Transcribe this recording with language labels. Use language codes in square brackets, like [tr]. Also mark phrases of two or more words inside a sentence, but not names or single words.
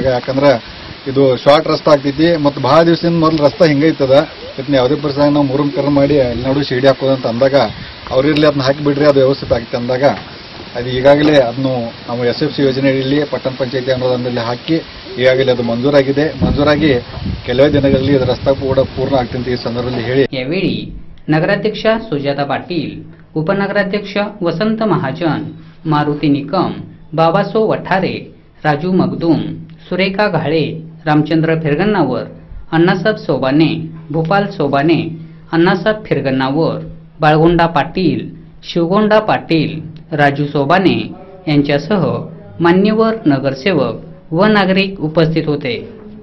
[kn] ಯಾಕಂದ್ರೆ ಇದು ಶಾರ್ಟ್ ರಸ್ತಾ ಆಗ್ತೈತಿ ಮತ್ತು ಬಹಳ ದಿವಸದಿಂದ ಮೊದಲು ರಸ್ತಾ ಹಿಂಗೈತದ, ಇದನ್ನ ಯಾವುದೇ ಪರಿಸ್ಥಿತಿಯಾಗ ನಾವು ಮುರುಮ್ಕರಣ ಮಾಡಿ ಅಲ್ಲಿ ನೋಡು ಶಿಡಿ ಹಾಕೋದಂತ ಅಂದಾಗ ಅವ್ರಿರ್ಲಿ ಅದನ್ನ ಹಾಕಿಬಿಡ್ರಿ, ಅದು ವ್ಯವಸ್ಥಿತ ಆಗ್ತದೆ ಅಂದಾಗ ಅದು ಈಗಾಗಲೇ ಅದನ್ನು ನಾವು SFC ಯೋಜನೆಯಲ್ಲಿ ಪಟ್ಟಣ ಪಂಚಾಯತಿ ಅನುದಾನದಲ್ಲಿ ಹಾಕಿ ಈಗಾಗಲೇ ಅದು ಮಂಜೂರಾಗಿದೆ। ಮಂಜೂರಾಗಿ ಕೆಲವೇ ದಿನಗಳಲ್ಲಿ ಇದು ರಸ್ತಾ ಕೂಡ ಪೂರ್ಣ ಆಗ್ತದೆ ಅಂತ ಈ ಸಂದರ್ಭದಲ್ಲಿ ಹೇಳಿ [mr] यावेळी नगराध्यक्ष सुजाता पाटील, उपनगराध्यक्ष वसंत महाजन, मारुती निकम, बाबासो वठारे, राजू मगदुम, सुरेखा घाळे, रामचंद्र फिरगन्नावर, अण्णासाहेब सोबाने, भूपाल सोबाने, अण्णासाहेब फिरगन्नावर, बाळगोंडा पाटील, शिवगोंडा पाटील, राजू सोबाने यांच्यासह मान्यवर नगरसेवक व नागरिक उपस्थित होते।